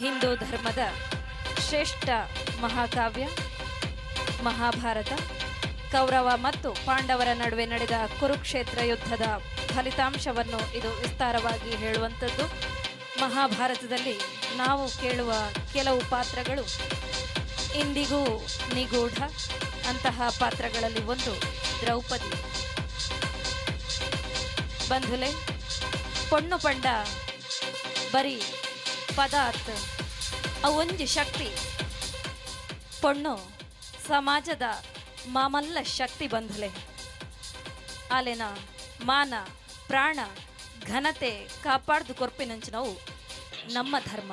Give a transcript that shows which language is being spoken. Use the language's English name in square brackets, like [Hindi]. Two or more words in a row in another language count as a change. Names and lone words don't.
[Kannada] ಹಿಂದೂ ಧರ್ಮದ ಶ್ರೇಷ್ಠ ಮಹಾಕಾವ್ಯ ಮಹಾಭಾರತ ಕೌರವ ಮತ್ತು ಪಾಂಡವರ ನಡುವೆ ನಡೆದ ಕುರುಕ್ಷೇತ್ರ ಯುದ್ಧದ ಫಲಿತಾಂಶವನ್ನು ಇದು ವಿಸ್ತಾರವಾಗಿ ಹೇಳುವಂಥದ್ದು. ಮಹಾಭಾರತದಲ್ಲಿ ನಾವು ಕೇಳುವ ಕೆಲವು ಪಾತ್ರಗಳು ಇಂದಿಗೂ ನಿಗೂಢ. ಅಂತಹ ಪಾತ್ರಗಳಲ್ಲಿ ಒಂದು ದ್ರೌಪದಿ. [Tulu] ಬಂಧುಲೆ, ಪೊಣ್ಣು ಪಂಡ ಬರೀ ಪದಾರ್ಥ ಅವೊಂಜಿ ಶಕ್ತಿ. ಪೊಣ್ಣು ಸಮಾಜದ ಮಾಮಲ್ಲ ಶಕ್ತಿ ಬಂಧುಲೆ. ಆಲೆನ ಮಾನ ಪ್ರಾಣ ಘನತೆ ಕಾಪಾಡ್ದು ಕೊರ್ಪಿನಂಚಿನವು ನಮ್ಮ ಧರ್ಮ.